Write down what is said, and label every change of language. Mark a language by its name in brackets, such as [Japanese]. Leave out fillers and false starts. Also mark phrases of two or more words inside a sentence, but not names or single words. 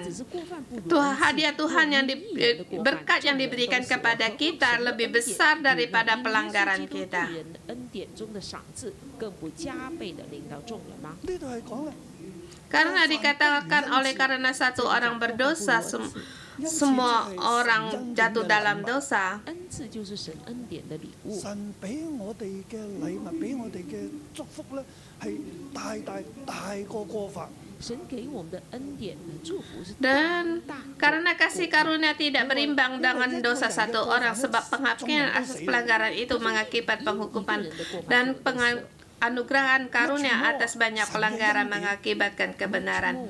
[Indonesian] Hadiah Tuhan yang berkat yang diberikan kepada kita lebih besar daripada pelanggaran kita. Karena dikatakan karena satu orang berdosa, semua orang jatuh dalam dosa. [Cantonese] 神俾我哋嘅禮物，俾我哋嘅祝福咧，係大過過犯。 [Indonesian] Dan karena kasih karunia tidak berimbang dengan dosa satu orang, sebab penghakiman atas pelanggaran itu mengakibat penghukuman, dan anugerah karunia atas banyak pelanggaran mengakibatkan kebenaran.